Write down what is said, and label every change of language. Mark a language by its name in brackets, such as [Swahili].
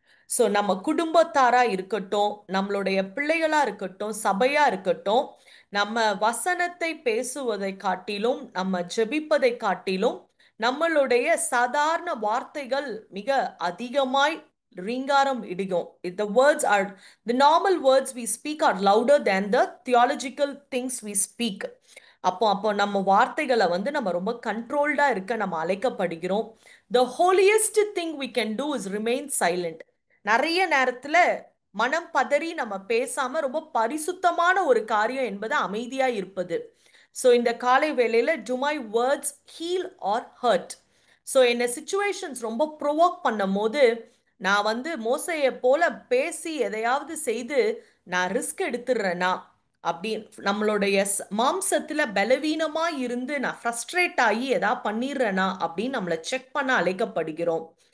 [Tamil] So நம்ம குடும்பத்தாரா இருக்கட்டும், நம்மளுடைய பிள்ளைகளா இருக்கட்டும், சபையா இருக்கட்டும், நம்ம வசனத்தை பேசுவதை காட்டிலும் நம்ம ஜெபிப்பதை காட்டிலும் நம்மளுடைய சாதாரண வார்த்தைகள் மிக அதிகமாய் ரீங்காரம் இடிக்கும். [English] The words are the normal words we speak are louder than the theological things we speak. [Tamil] அப்போ நம்ம வார்த்தைகளை வந்து நம்ம ரொம்ப கண்ட்ரோல்டா இருக்க நம்ம அழைக்கப்படுகிறோம். [English] The holiest thing we can do is remain silent. [Tamil] நிறைய நேரத்துல மனம் பதறி நம்ம பேசாம ரொம்ப பரிசுத்தமான ஒரு காரியம் என்பது அமைதியா இருப்பது. ஸோ இந்த காலை வேளையில [English] To my words heal or hurt. [Tamil] So என்ன சிச்சுவேஷன்ஸ் ரொம்ப ப்ரொவோக் பண்ணும் போது நான் வந்து மோசையை போல பேசி எதையாவது செய்து நான் ரிஸ்க் எடுத்துடுறேனா, அப்படி நம்மளுடைய மாம்சத்துல பலவீனமா இருந்து நான் ஃப்ரஸ்ட்ரேட் ஆகி எதாவது பண்ணிடுறேனா அப்படின்னு நம்மளை செக் பண்ண அழைக்கப்படுகிறோம்.